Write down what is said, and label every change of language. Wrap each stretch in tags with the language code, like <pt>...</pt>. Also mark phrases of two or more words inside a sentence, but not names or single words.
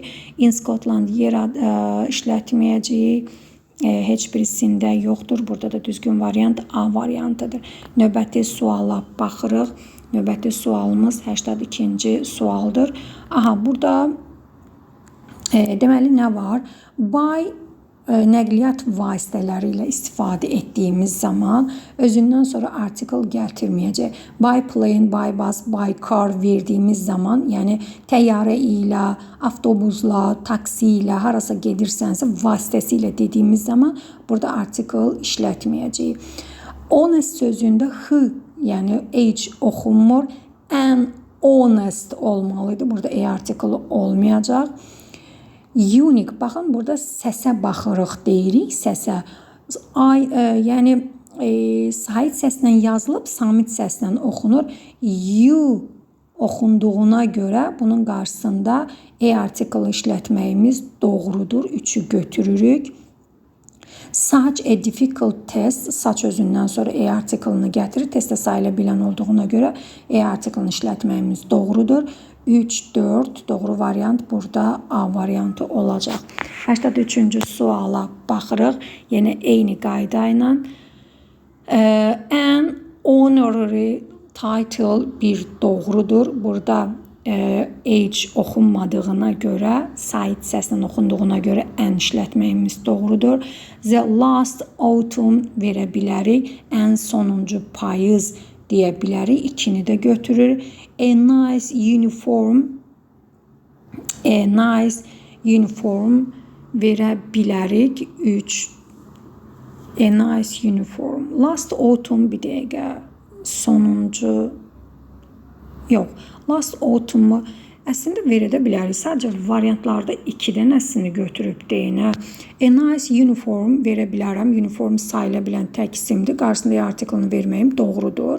<en>In Scotland</en> <az>yer işlətməyəcəyik. Heç birisində yoxdur. Burada da düzgün variant A variantıdır. Növbəti suala baxırıq. Növbəti sualımız 82-ci sualdır. Burada deməli nə var? By nəqliyyat vasitələri ilə istifadə etdiyimiz zaman özündən sonra article gətirməyəcək.</az> <en>By plane, by bus, by car</en> <az>verdiyimiz zaman, yəni təyyarə ilə, avtobusla, taksi ilə harasa gedirsənsə vasitəsilə dediyimiz zaman burada article işlətməyəcək. On sözündə H, yəni H oxunmur.</az> <en>an honest</en> <az>olmalıydı. Burada a artiklı olmayacaq. Unique, baxın burada səsə baxırıq deyirik, səsə. Yəni sahit səslə yazılıb, samit səslə oxunur. You oxunduğuna görə bunun qarşısında a artiklı işlətməyimiz doğrudur. 3'ü götürürük.</az> <en>Such a difficult test,</en> <az>such özündən sonra a artiklını gətirir. Testə sayıla bilən olduğuna görə a artiklını işlətməyimiz doğrudur. 3, 4 doğru variant burada A variantı olacaq. 83-cü suala baxırıq. Yenə eyni qayda ilə.</az> <en>An honorary title</en> <az>bir doğrudur. Burada H oxunmadığına görə, sait səslə oxunduğuna görə an işlətməyimiz doğrudur.</az> <en>The last autumn</en> <az>verə bilərik. Ən sonuncu payız deyə bilərik. 2'ni də götürür.</az> <en>A nice uniform</en> <az>verə bilərik.</az> <en>3. A nice uniform. Last autumn</en> <az>bir dəqiqə. Sonuncu yox.</az> <en>Last autumn</en> <az>əslində verə də bilərik. Sadəcə variantlarda 2 dənəsini götürüb deyinə.</az> <en>A nice uniform</en> <az>verə bilərəm. Uniform sayıla bilən tək isimdir. Qarşısında artiklını verməyim doğrudur.</az>